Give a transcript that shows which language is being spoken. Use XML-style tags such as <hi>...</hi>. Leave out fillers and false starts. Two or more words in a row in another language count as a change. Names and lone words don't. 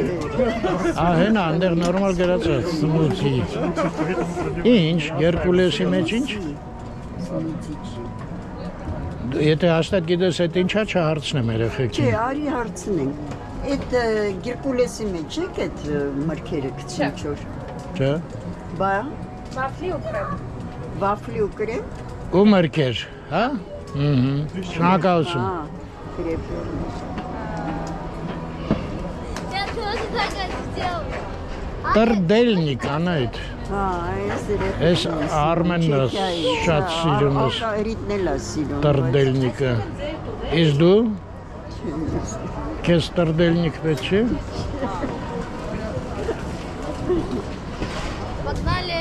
<hy>Հենա, այնտեղ նորմալ գրած է սմուզի։ Ինչ, Գերկուլեսի մեջ ինչ։ Եթե հաստատ գիտես, այդ ինչա չհարցնեմ երեխեքին։ Չէ, արի հարցնենք։ Այդ Գերկուլեսի մեջ եք այդ մրգերը գցին չոր։ Չէ։ Բա։ Վաֆլի ու կրեմ։ Ու մրգեր, հա։ Շնորհակալություն։ Կրեպ։</hy> <ru>Я тоже так сделал.</ru> <hy>Տրդելնիկ անայդ։ Հա, Ես Արմենը շատ սիրում ես Ռիտնել է սիրում։ տրդելնիկը։ Իսկ դու։ Քեզ տրդելնիկ պետք չէ։</hy> <ru>Погнали.</ru>